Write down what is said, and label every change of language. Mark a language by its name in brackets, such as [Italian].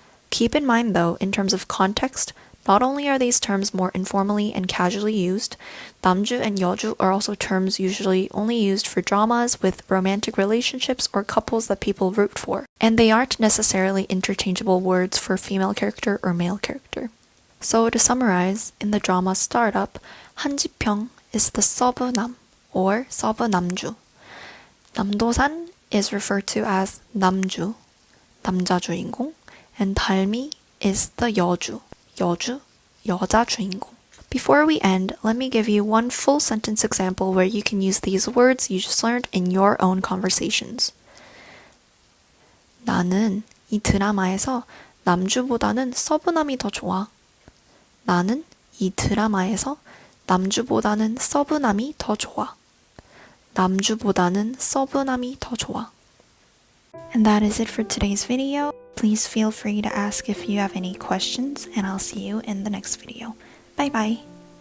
[English] Keep in mind though, in terms of context, not only are these terms more informally and casually used, 남주 and 여주 are also terms usually only used for dramas with romantic relationships or couples that people root for, and they aren't necessarily interchangeable words for female character or male character. So to summarize, in the drama Startup, Han Ji Pyeong is the 서브남 or 서브남주. 남도산 is referred to as 남주, 남자 주인공, and 달미 is the 여주, 여주, 여자 주인공. Before we end, let me give you one full sentence example where you can use these words you just learned in your own conversations. [Korean] 나는 이 드라마에서 남주보다는 서브남이 더 좋아. 나는 이 드라마에서 남주보다는 서브남이 더 좋아. 남주보다는 서브남이 더 좋아. [English] And that is it for today's video. Please feel free to ask if you have any questions, and I'll see you in the next video. Bye bye!